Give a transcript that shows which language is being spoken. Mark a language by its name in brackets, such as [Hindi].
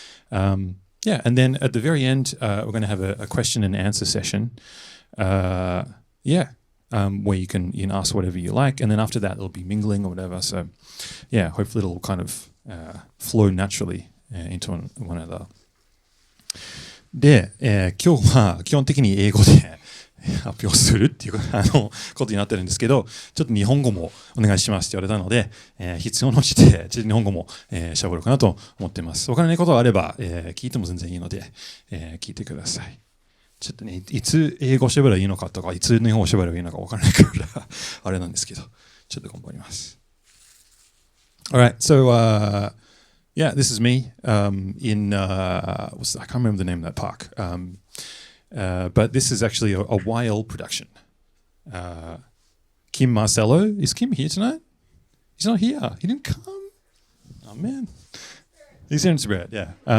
[English] And then at the very end, we're going to have a question and answer session. Where you can ask whatever you like, and then after that, it'll be mingling or whatever. So, hopefully it'll kind of flow naturally into one another. [Japanese] で、今日は基本的に英語で発表するっていうことになってるんですけど、ちょっと日本語もお願いしますって言われたので、必要のちで日本語も喋ろうかなと思っています。わからないことがあれば、聞いても全然いいので、聞いてください。ちょっとね、いつ英語喋ればいいのかとか、いつ日本語喋ればいいのかわからないからあれなんですけど、ちょっと頑張ります。 [English] Alright, so this is me in I can't remember the name of that park, but this is actually a YL production. Kim Marcello, is Kim here tonight? He's not here. He didn't come. Oh man. He's here in spirit, yeah.